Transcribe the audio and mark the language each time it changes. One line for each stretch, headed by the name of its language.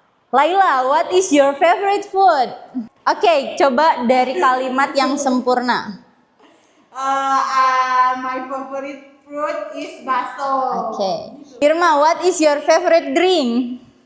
English: Laila, what is your favorite food?
Indonesian: Oke, coba dari kalimat yang sempurna.
English: My favorite fruit is baso.
Indonesian: Oke.
English: Irma, what is your favorite drink?